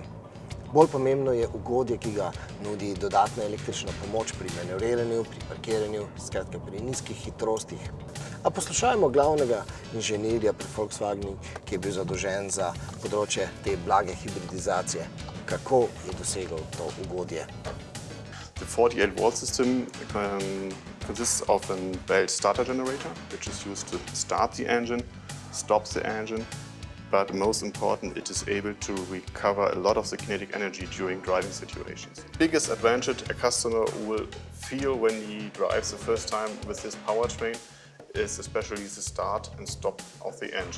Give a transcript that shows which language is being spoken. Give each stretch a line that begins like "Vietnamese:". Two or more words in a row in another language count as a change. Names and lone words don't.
Slovenian: Bolj pomembno je ugodje, ki ga nudi dodatna električna pomoč pri manevriranju, pri parkiranju, skratka pri nizkih hitrostih. A poslušajmo glavnega inženirja pri Volkswagenu, ki je bil zadolžen za področje te blage hibridizacije. Kako je dosegel to ugodje?
English: The 48-volt system consists of a belt starter generator, which is used to start the engine, stop the engine, but most important, it is able to recover a lot of the kinetic energy during driving situations. Biggest advantage a customer will feel when he drives the first time with this powertrain is especially the start and stop of the engine.